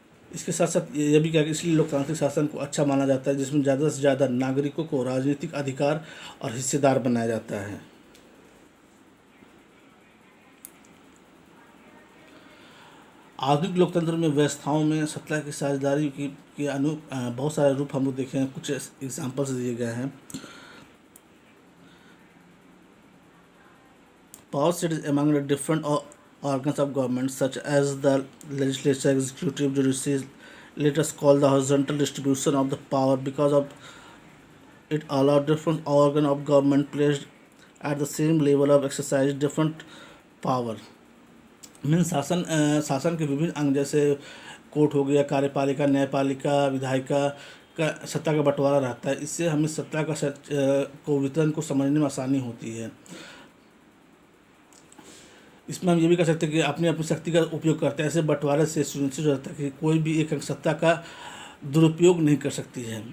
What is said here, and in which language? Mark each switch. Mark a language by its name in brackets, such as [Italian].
[Hindi] इसके साथ साथ यह भी कहा कि इसलिए लोकतांत्रिक शासन को अच्छा माना जाता है जिसमें ज़्यादा से ज़्यादा नागरिकों को राजनीतिक अधिकार और हिस्सेदार बनाया जाता है। आधुनिक लोकतंत्र में व्यवस्थाओं में सत्ता की साझेदारी की बहुत सारे रूप हम लोग देखे हैं। कुछ एग्जाम्पल्स दिए गए हैं। [English] Power set among the different organs of government such as the legislature, executive, judiciary, let us call the horizontal distribution of the power because of it allow different organ of government placed at the same level of exercise different power। [Hindi] Mean शासन के विभिन्न अंग जैसे court हो गया, कार्यपालिका, न्यायपालिका, विधायिका का सत्ता का बंटवारा रहता है। इससे हमें सत्ता को वितरण को समझने में आसानी होती है। इसमें हम ये भी कह सकते हैं कि अपनी अपनी शक्ति का उपयोग करते हैं। ऐसे बंटवारे से सुनिश्चित हो जाता है कि कोई भी एक अंग सत्ता का दुरुपयोग नहीं कर सकती है।